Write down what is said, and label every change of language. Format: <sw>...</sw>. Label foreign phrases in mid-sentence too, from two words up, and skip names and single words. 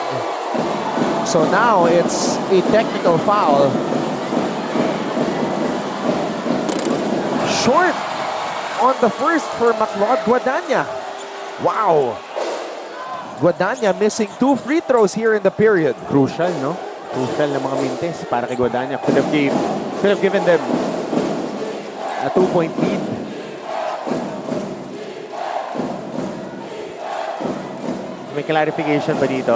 <en>So now it's a technical foul. Short on the first for McLeod Guadagna. Wow. Guadagna missing 2 free throws here in the period. Crucial, no?</en> <tl>Crucial na mga mintes para kay Guadagna.</tl> <en>Could have given them a 2-point lead.</en> <tl>May clarification ba dito?</tl>